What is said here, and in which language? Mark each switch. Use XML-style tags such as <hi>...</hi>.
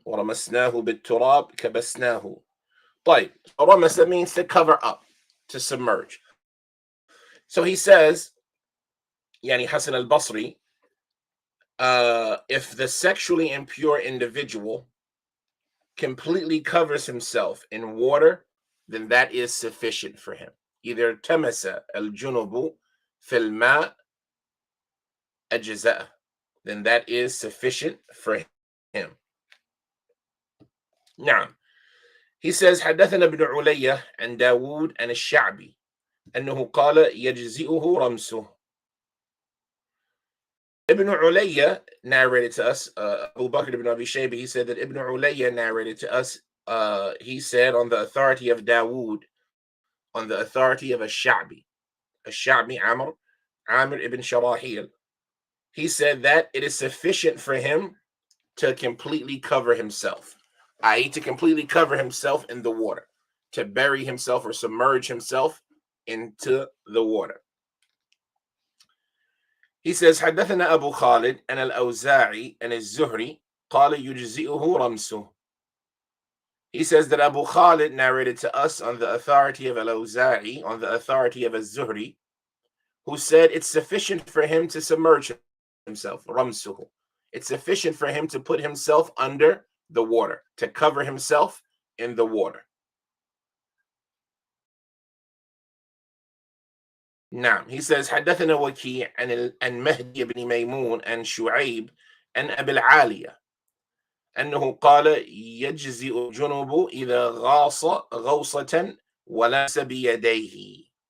<ar>ورمسناه بالتراب كبسناه.</ar> <en>طيب, رمس means to cover up, to submerge. So he says, Yani Hassan al-Basri, if the sexually impure individual completely covers himself in water, then that is sufficient for him. Either tamasa al-junubu fil ma ajza'a, then that is sufficient for him. Now, he says,</en> <ar>حدثنا ابن علية عن داود عن الشعبي أنه قال يجزئه رمسه.</ar> <en>Ibn Ulayya narrated to us, Abu Bakr ibn Abi Shayba, he said that Ibn Ulayya narrated to us, he said on the authority of Dawood, on the authority of Ash-Sha'bi Amr ibn Sharahil, he said that it is sufficient for him to completely cover himself, i.e. to completely cover himself in the water, to bury himself or submerge himself into the water. He says,</en> <ar>حدثنا أبو خالد أن الأوزاعي أن الزهري قال يجزئه رمسه.</ar> <en>He says that Abu Khalid narrated to us on the authority of Al-Awza'i, on the authority of Az-Zuhri, who said it's sufficient for him to submerge himself, ramsuhu. It's sufficient for him to put himself under the water, to cover himself in the water.</en> <ar>نعم.</ar> <en>He says</en> <ar>حدثنا وكيع عن مهدي بن ميمون عن شعيب عن أبي العالية أنه قال يجزئ الجنب إذا غاص غوصة ولمس بيديه.</ar>